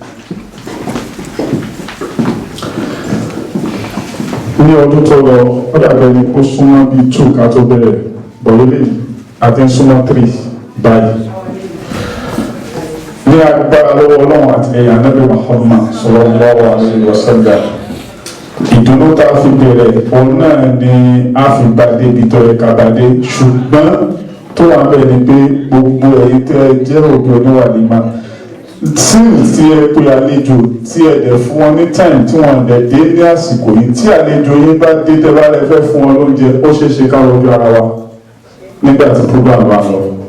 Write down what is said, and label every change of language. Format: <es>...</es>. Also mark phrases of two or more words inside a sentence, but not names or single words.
<yo>Ní ọdún tó lọ ó dàbẹ̀ ni kó súnmọ́ bíi 2 ká tó bẹ̀rẹ̀ bọ̀lélẹ̀ àti súnmọ́ 3 báyìí. Ní agbára lọ́wọ́ Ọlọ́run àti ẹ̀yà Ànábì Muhammad</yo> <ar>صلى الله عليه وسلم.</ar> <yo>Ìdùnnú tá a fi bẹ̀rẹ̀ òun náà ni a fi gbadé ibi tó yẹ ká gbadé, ṣùgbọ́n tó wà bẹ́ẹ̀ ni pé gbogbo ẹ̀yin tẹ́ ẹ jẹ́ òbí oníwàlímà tí ẹ pé àlejò tí ẹ dẹ̀ fún wọn ní time tí wọ́n dẹ̀ dé ní àsìkò yìí tí àlejò yín bá dé tẹ́ bá lẹ fẹ́ fún wọn lóúnjẹ ó ṣeé ṣe ká rojú ara wa nígbà tí program bá lọ.</yo>